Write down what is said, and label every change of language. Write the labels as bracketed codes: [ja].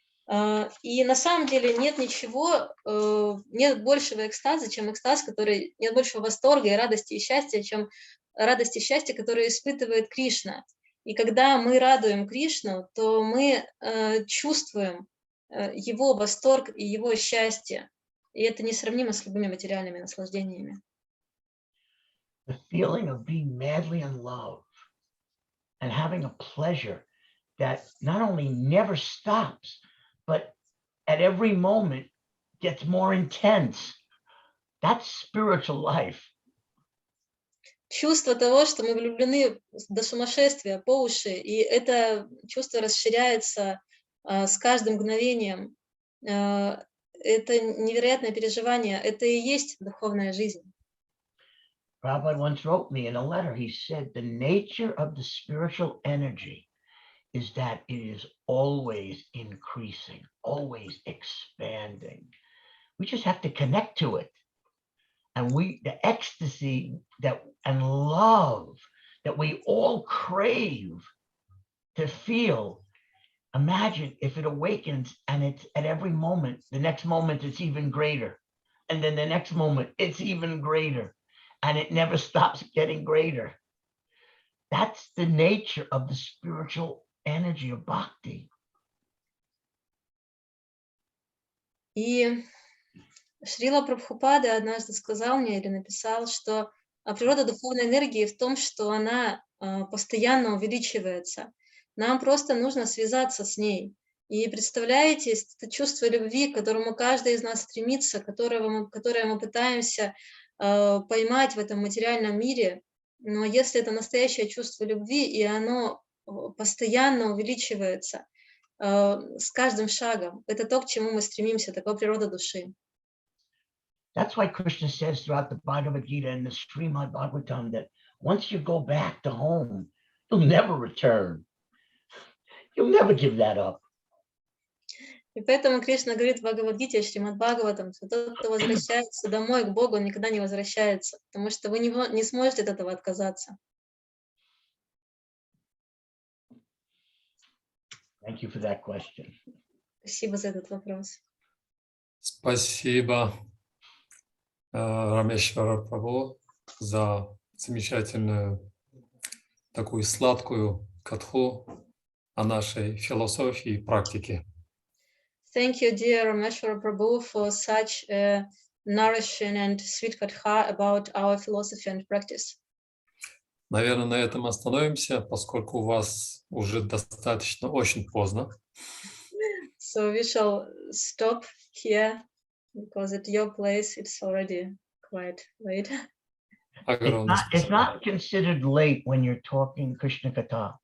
[ru] И на самом деле нет ничего, нет большего экстаза, чем экстаз, нет большего восторга и радости и счастья, чем радость и счастье, которое испытывает Кришна. И когда мы радуем Кришну, то мы чувствуем его восторг и его счастье. И это несравнимо с любыми материальными наслаждениями. [en] The feeling of being madly in love and having a pleasure that not only never stops, but at every moment gets more intense. That's spiritual life. [ru] Чувство того, что мы влюблены до сумасшествия по уши, и это чувство расширяется с каждым мгновением. Это невероятное переживание, это и есть духовная жизнь. [en] Prabhupada once wrote me in a letter, he said, the nature of the spiritual energy is that it is always increasing, always expanding. We just have to connect to it. And the ecstasy and love that we all crave to feel, imagine if it awakens and it's at every moment, the next moment it's even greater. And then the next moment it's even greater. And it never stops getting greater. That's the nature of the spiritual energy of bhakti. [ru] И Шрила Прабхупада однажды сказал мне или написал, что природа духовной энергии в том, что она постоянно увеличивается. Нам просто нужно связаться с ней. И представляете, это чувство любви, к которому каждый из нас стремится, которое мы пытаемся поймать в этом материальном мире, но если это настоящее чувство любви, и оно постоянно увеличивается с каждым шагом, это то, к чему мы стремимся, такова природа души. [en] That's why Krishna says throughout the Bhagavad Gita and the Srimad Bhagavatam that once you go back to home, you'll never return. You'll never give that up. [ru] И поэтому Кришна говорит в Бхагавад-гите, Шримад Бхагаватам, что тот, кто возвращается домой к Богу, он никогда не возвращается, потому что вы не сможете от этого отказаться. [en] Thank you for that question. [ru] Спасибо за этот вопрос. Спасибо, Рамешвара Прабху, за замечательную такую сладкую катху о нашей философии и практике. [en] Thank you, dear Rameshwara Prabhu, for such a nourishing and sweet katha about our philosophy and practice. [ru] Наверное, на этом остановимся, поскольку у вас уже достаточно очень поздно. [en] So we shall stop here because at your place it's already quite late. [ru] Огромное [en] It's [ru] спасибо. [en] not considered late when you're talking Krishna Katha.